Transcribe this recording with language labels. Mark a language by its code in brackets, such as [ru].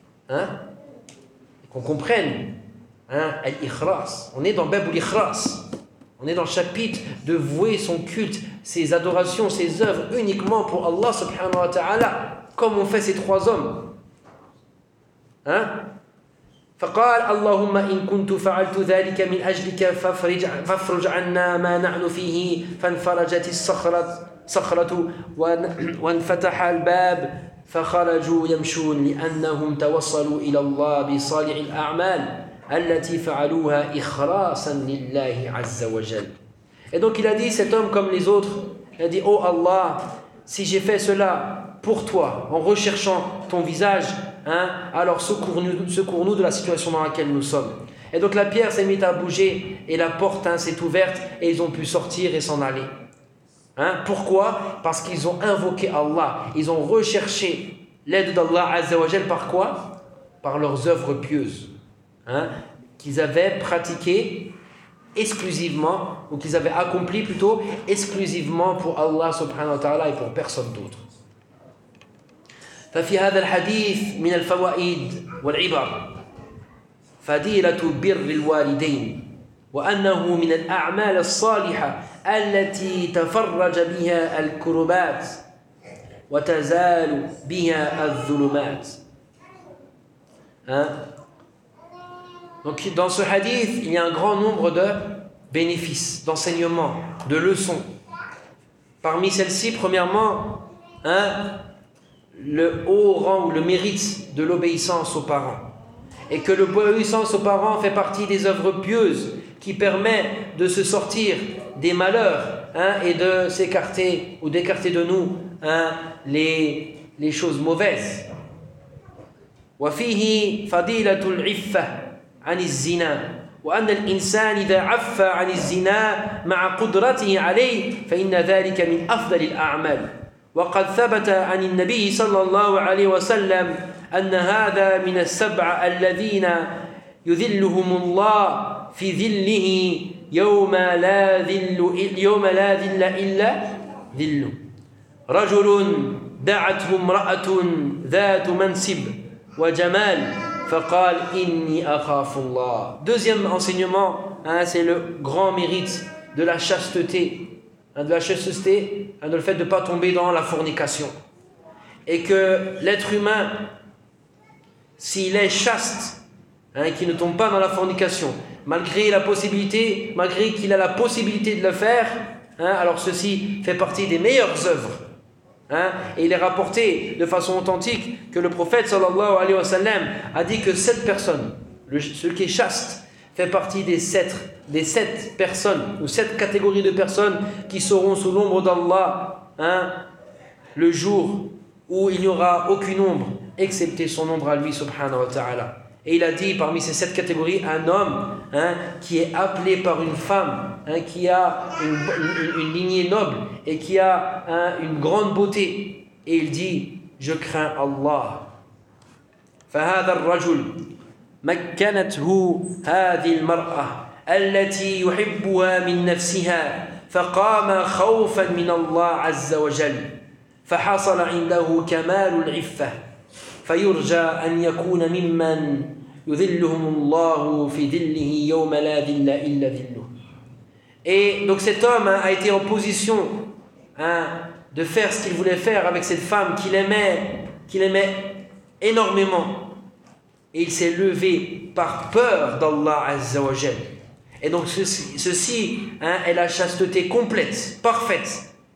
[fr] Hein? Et qu'on comprenne. Hein? Al-Ikhlas. On est dans Bab al-Ikhlas. On est dans le chapitre de vouer son culte, ses adorations, ses œuvres uniquement pour Allah subhanahu wa ta'ala, comme ont fait ces trois hommes. Hein? [ar] فقال اللهم إن كنت فعلت ذلك من أجلك فافرج عنا ما نحن فيه فانفرجت الصخرة وانفتح الباب فخرجوا يمشون لأنهم توصلوا إلى الله بصالح الأعمال التي فعلوها إخلاصا لله عز وجل. [fr] Et donc il a dit, cet homme comme les autres, il a dit, oh Allah, si j'ai fait cela pour toi en recherchant ton visage, hein, alors secours-nous de la situation dans laquelle nous sommes. Et donc la pierre s'est mise à bouger et la porte, hein, s'est ouverte et ils ont pu sortir et s'en aller. Hein, pourquoi? Parce qu'ils ont invoqué Allah, ils ont recherché l'aide d'Allah Azza wa Jal par quoi? Par leurs œuvres pieuses, hein, qu'ils avaient pratiquées exclusivement, ou qu'ils avaient accomplies plutôt exclusivement pour Allah subhanahu wa ta'ala et pour personne d'autre. [ar] ففي هذا الحديث من الفوائد والعبر فضيلة بر الوالدين وأنه من الأعمال الصالحة التي تفرج بها الكربات وتزال بها الظلمات. [fr] Hein? Donc dans ce hadith, il y a un grand nombre de bénéfices, d'enseignements, de leçons. Parmi celles-ci, premièrement, hein, le haut rang ou le mérite de l'obéissance aux parents, et que l'obéissance aux parents fait partie des œuvres pieuses qui permet de se sortir des malheurs, hein, et de s'écarter ou d'écarter de nous, hein, les choses mauvaises. [ar] وفيه فضيلة العفة عن الزنا وأن الإنسان إذا عفى عن الزنا مع قدرته عليه فإن ذلك من أفضل الأعمال. وقد ثبت عن النبي صلى الله عليه وسلم أن هذا من السبع الذين يذلهم الله في ذله يوم لا ذل إلا ذله. رجل دعته امرأة ذات منصب وجمال فقال إني أخاف الله. [fr] Deuxième enseignement, hein, c'est le grand mérite de la chasteté. De la chasteté, de le fait de ne pas tomber dans la fornication. Et que l'être humain, s'il est chaste, hein, qu'il ne tombe pas dans la fornication, malgré qu'il a la possibilité de le faire, hein, alors ceci fait partie des meilleures œuvres. Hein, et il est rapporté de façon authentique que le prophète sallallahu alayhi wa sallam a dit que cette personne, celui qui est chaste, fait partie des sept personnes ou sept catégories de personnes qui seront sous l'ombre d'Allah, hein, le jour où il n'y aura aucune ombre excepté son ombre à lui subhanahu wa ta'ala. Et il a dit parmi ces sept catégories, un homme hein, qui est appelé par une femme, hein, qui a une lignée noble et qui a hein, une grande beauté. Et il dit, je crains Allah. [ar] فهذا الرجل مكنته هذه المرأة التي يحبها من نفسها فقام خوفا من الله عز وجل فحصل عنده كمال العفة فيرجى أن يكون ممن يذلهم الله في ذله يوم لا ذل إلا ذله. [fr] Et donc cet homme a été en position de faire ce qu'il voulait faire avec cette femme qu'il aimait énormément. Et il s'est levé par peur d'Allah Azza wa Jal. Et donc ceci hein, est la chasteté complète, parfaite.